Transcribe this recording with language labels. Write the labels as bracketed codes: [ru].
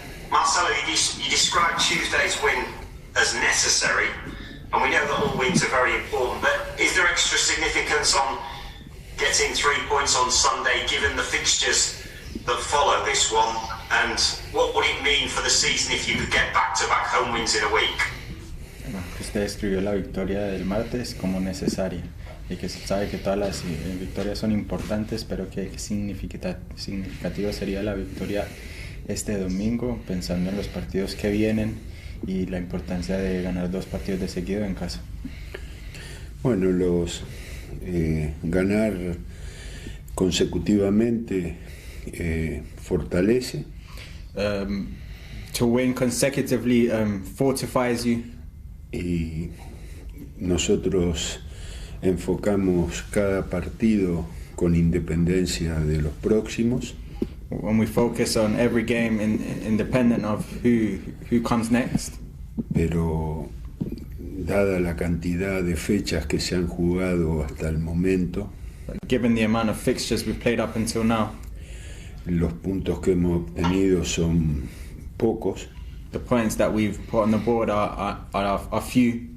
[en] Marcelo, you described Tuesday's win as necessary, and we know that all wins are very important, but is there extra significance on getting 3 points on Sunday, given the fixtures that follow this one, and what would it mean for the season if you could get back-to-back home wins in a week? [es] Usted describió la victoria del martes como necesaria y que sabe que todas las victorias son importantes, pero que significativo sería la victoria este domingo, pensando en los partidos que vienen y la importancia de ganar 2 partidos de seguido en casa. Bueno, ganar consecutivamente fortalece. [en] To win consecutively fortifies you. [es] Y nosotros enfocamos cada partido con independencia de los próximos. [en] When we focus on every game independent of who comes next. [es] Pero dada la cantidad de fechas que se han jugado hasta el momento, [en] given the amount of fixtures we've played up until now, [es] los puntos que hemos obtenido son pocos. [en] The points that we've put on the board are few.